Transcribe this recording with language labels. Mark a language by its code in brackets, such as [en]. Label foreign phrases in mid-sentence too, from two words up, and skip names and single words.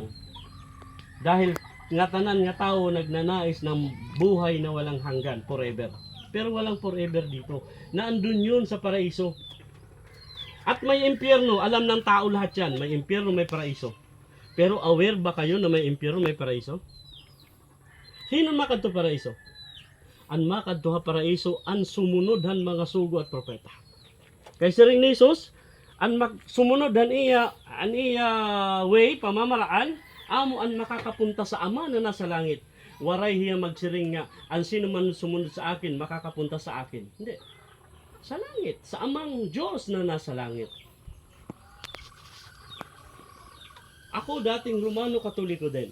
[tl] Dahil nga tanan nga tao nagnanais ng buhay na walang hanggan, forever. Pero walang forever dito. Naandun yun sa paraiso. At may impyerno, alam ng tao lahat yan. May impyerno, may paraiso. Pero aware ba kayo na may impyerno, may paraiso? [war] Sino makadto paraiso? An makadto ha paraiso, an sumunodhan mga sugo at propeta. Kay siring ni Jesus, an sumunodhan iya way, pamamaraan, amo an [tl] makakapunta sa Ama na nasa langit. [war] Waray hiya magsiring nga, [tl] ang sino man sumunod sa akin, makakapunta sa akin. Hindi. Sa langit. Sa Amang Diyos na nasa langit. Ako dating Romano Katoliko din.